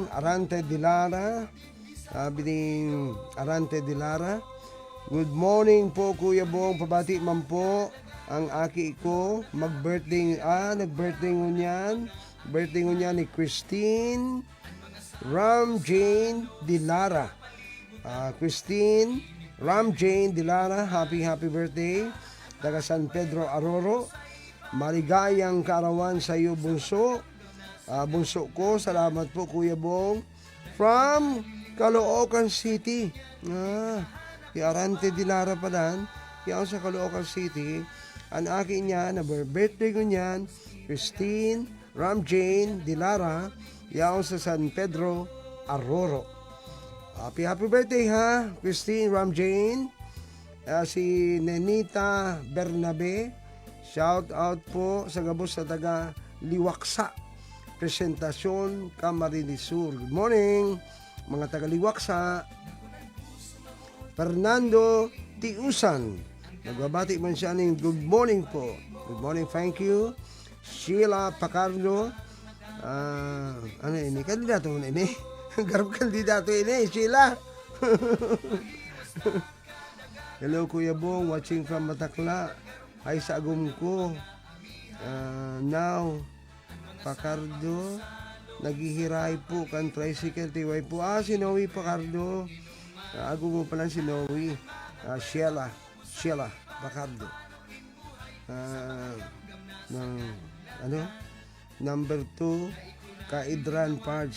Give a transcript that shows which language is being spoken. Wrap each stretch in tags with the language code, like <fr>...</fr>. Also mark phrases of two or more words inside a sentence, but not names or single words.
<bik>Arante Dilara, sabi ni Arante Dilara,</bik> <en>good morning</en> <bik>po Kuya Bong, pabati man po ang aki ko, nag-birthday ngunyan, birthday ngunyan ni Christine Ram Jane Dilara.</bik> <en>Christine Ram Jane Dilara, happy birthday.</en> <tl>Taga San Pedro Aroro, maligayang kaarawan sa iyo bunso. Bunso ko, salamat po Kuya Bong.</tl> <en>From Caloocan City. Arante Dilara pala.</en> <bik>Kaya sa Caloocan City, ang akin niya na birthday ko niyan, Christine Ram Jane Dilara, yaon sa San Pedro Aroro.</bik> <en>Happy birthday ha, Christine Ram Jane.</en> <bik>Si Nenita Bernabe,</bik> <en>shout out</en> <bik>po sa gabos sa taga Liwaksa, Presentasyon, Camarines Sur.</bik> <en>Good morning</en> <bik>mga taga Liwaksa. Fernando Tiusan, nagbabati man siya ng</bik> <en>good morning</en> <bik>po.</bik> <en>Good morning, thank you.</en> <bik>Sheila Pacardo, ano ini? Kandidato mo ini? Garap kandidato ini, Sheila.</bik> <en>Hello Kuya Bong, watching from Matakla.</en> <bik>Hi sa agum ko.</bik> <en>Now, Pacardo.</en> <bik>Naghihiray po kan tricycle tiway po. Si Noe Pacardo. Ako mo pala si Noe. Sheila Pacardo. Number 2, Kaidran Pards.</bik>